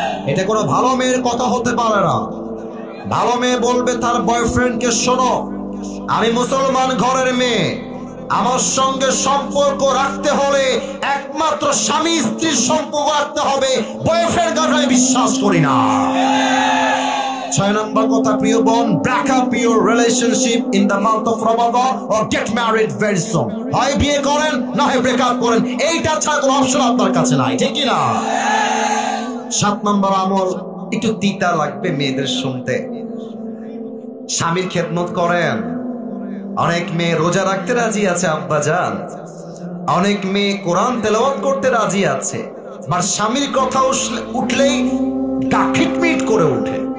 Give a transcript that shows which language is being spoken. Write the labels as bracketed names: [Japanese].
[Bangla] এটা কোনো ভালো মেয়ের কথা হতে পারে না। ভালো মেয়ে বলবে তার বয়ফ্রেন্ডকে, শোনো আমি মুসলমান ঘরের মেয়ে, আমার সঙ্গে সম্পর্ক রাখতে হলে একমাত্র স্বামী স্ত্রীর সম্পর্ক রাখতে হবে, বয়ফ্রেন্ড গার্লফ্রেন্ড বিশ্বাস করি না। 6 নম্বর কথা প্রিয় বোন, [English] break up your relationship in the month of Ramadan or get married very soon। [Bangla] হয় বিয়ে করেন, না হয় ব্রেক আপ করেন, এইটা ছাড়া কোনো অপশন আপনার কাছে নাই। ঠিক কি না? 7 নম্বর আমল, একটু তিতা লাগবে মেয়েদের শুনতে, স্বামীর খেদমত করেন। অনেক মেয়ে রোজা রাখতে রাজি আছে আব্বা জান, অনেক মেয়ে কোরআন তেলাওয়াত করতে রাজি আছে, আর স্বামীর কথা উঠলেই গা খিটমিট করে ওঠে।